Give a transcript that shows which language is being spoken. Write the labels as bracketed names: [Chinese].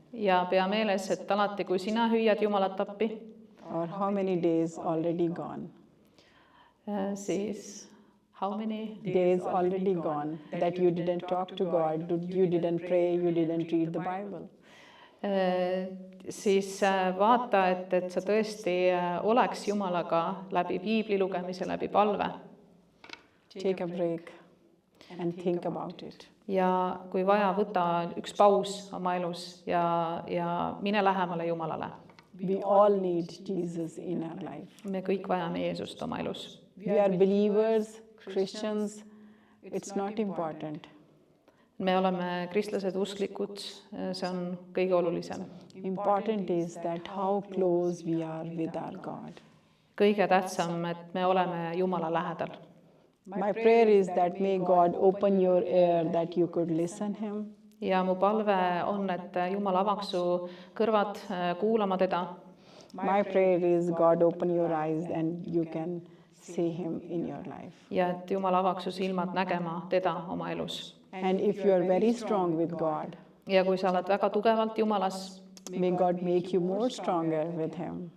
[Estonian] ja pea meeles, et alati, kui sina hüüad Jumalat appi, [English] or how many days already gone, [Estonian] siis [English] how many days already gone that you didn't talk to God, you didn't pray, you didn't read the Bible. [Estonian] siis vaata, et sa tõesti oleks Jumalaga läbi piibli lugemise, läbi palve. [English] Take a break and think about it. [Estonian] ja kui vaja, võta üks paus oma elus ja mine lähemale Jumalale. [English] We all need Jesus in our life. [Estonian] me kõik vajame Jeesust oma elus. [English] We are believers, Christians, it's not important. [Estonian] me oleme kristlased, usklikud, see on kõige olulisem. [English] Important is that how close we are with our God. [Estonian] kõige tähtsam, et me oleme Jumala lähedal. [English] My prayer is that may God open your ear that you could listen him. [Estonian] ja mu palve on, et Jumal avaks su kõrvad kuulama teda. [English] My prayer is God open your eyes and you can see him in your life. [Estonian] ja et Jumal avaks su silmad nägema teda oma elus. [English] And if you are very strong with God, [Estonian] ja kui sa oled väga tugevalt Jumalas, [English] may God make you more stronger with him.